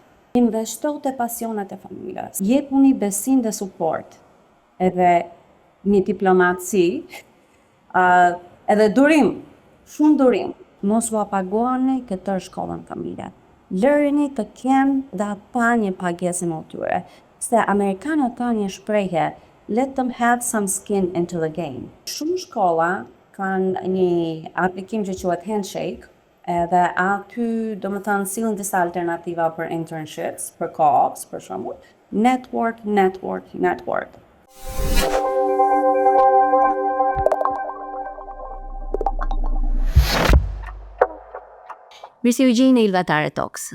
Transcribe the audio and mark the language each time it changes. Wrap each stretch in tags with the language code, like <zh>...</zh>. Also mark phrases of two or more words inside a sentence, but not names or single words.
<sq>Investo te pasionet e familjes, jepuni besim dhe suport, edhe një diplomaci, edhe durim, shumë durim. Mos u paguani këtë shkollën familje. Lërini të kenë dhe pa një pagesë më tyre. Se Amerikanët kanë një shprehje,</sq> <en>let them have some skin into the game.</en> <sq>Shumë shkolla kanë një aplikim që quhet Handshake, edhe aty do më thënë sillen disa alternativa për internships, për co-ops, për shembull. Network. Mirë se u gjej në Ilvatare Talks.</sq>